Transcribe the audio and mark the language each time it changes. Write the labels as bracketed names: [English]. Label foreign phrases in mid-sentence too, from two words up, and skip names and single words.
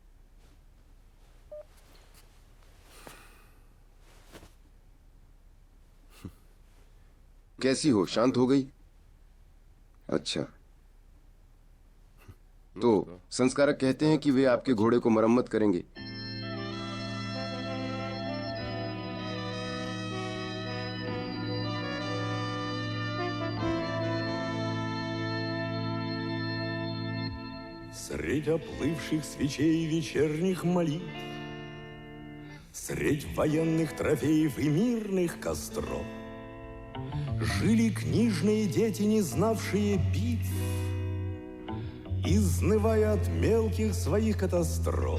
[Hindi] कैसी हो? शांत हो गई? अच्छा, तो संस्कारक कहते हैं कि वे आपके घोड़े को मरम्मत करेंगे। [Russian] Средь оплывших свечей вечерних молитв, средь военных трофеев и мирных костров жили книжные дети, не знавшие битв, изнывая от мелких своих катастроф.